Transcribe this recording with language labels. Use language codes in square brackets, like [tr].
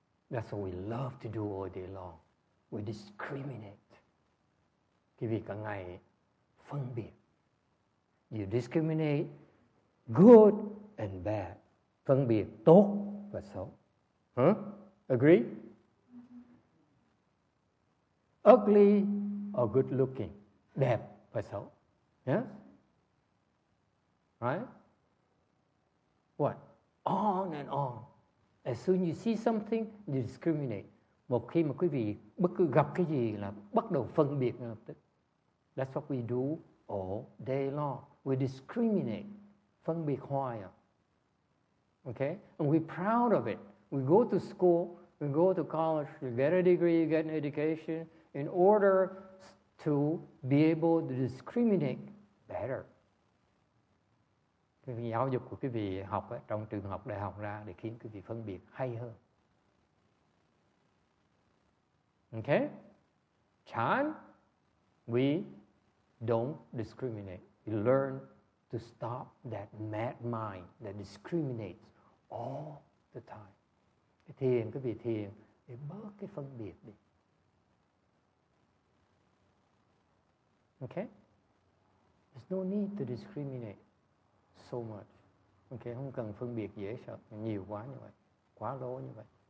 [en] That's what we love to do all day long. We discriminate. [vi] Cái việc cả ngày phân biệt. [en] You discriminate good and bad. [vi] Phân biệt tốt và xấu. [en] Huh? Agree? Ugly or good looking. [vi] Đẹp và xấu. [en] Yes? Right? What? On and on. As soon as you see something, you discriminate. [vi] Một khi mà quý vị bất cứ gặp cái gì là bắt đầu phân biệt ngay lập tức. [en] That's what we do all day long. We discriminate. [vi] Phân biệt hoài à. [en] Okay? And we're proud of it. We go to school, we go to college, you get a degree, you get an education in order to be able to discriminate better. [vi] Cái giáo dục của quý vị học trong trường học, đại học ra để khiến quý vị phân biệt hay hơn. [en] Okay? Chan, we don't discriminate. We learn to stop that mad mind that discriminates all the time. [vi] Cái thiền, quý vị thiền để bớt cái phân biệt đi. [en] Okay? There's no need to discriminate so much. [vi] Okay, không cần phân biệt dễ sợ nhiều quá như vậy, quá lố như vậy.